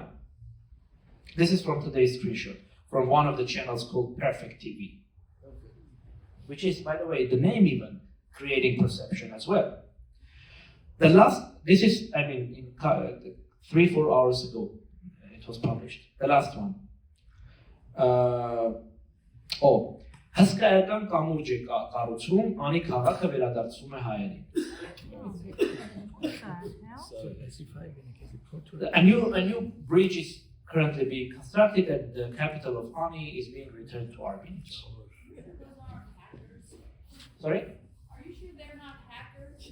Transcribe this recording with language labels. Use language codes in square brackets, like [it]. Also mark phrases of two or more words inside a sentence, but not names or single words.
[en] This is from today's screenshot, from one of the channels called Perfect TV, which is, by the way, the name even, creating perception as well. This is, I mean, in 3-4 hours ago, it was published. The last one. [hy] Հսկայական կամուրջ է կառուցում, անի քաղաքը վերադարձում է հայերին. [en] A new bridge is currently being constructed, and the capital of Ani is being returned to Armenians. Sorry? Are you sure they're not hackers?